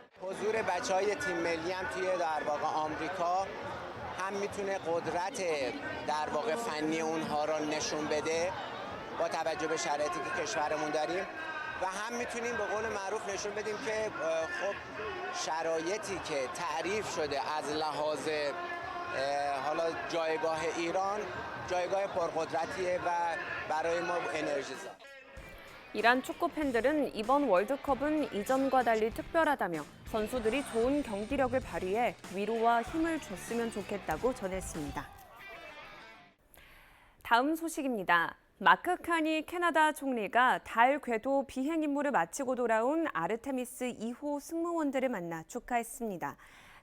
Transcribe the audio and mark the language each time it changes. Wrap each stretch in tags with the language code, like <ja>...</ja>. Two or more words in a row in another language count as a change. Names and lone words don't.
<fa>حضور بچهای تیم ملی هم توی در واقع آمریکا هم میتونه قدرت در واقع فنی اونها رو نشون بده با توجه به شرایطی که کشورمون داریم و هم میتونیم به قول معروف نشون بدیم که خب شرایطی که تعریف شده از لحاظ حالا جایگاه ایران جایگاه پرقدرتیه و برای ما انرژیزا.</fa> <ko>이란 축구 팬들은 이번 월드컵은 이전과 달리 특별하다며 선수들이 좋은 경기력을 발휘해 위로와 힘을 줬으면 좋겠다고 전했습니다. 다음 소식입니다. 마크 카니 캐나다 총리가 달 궤도 비행 임무를 마치고 돌아온 아르테미스 2호 승무원들을 만나 축하했습니다.</ko>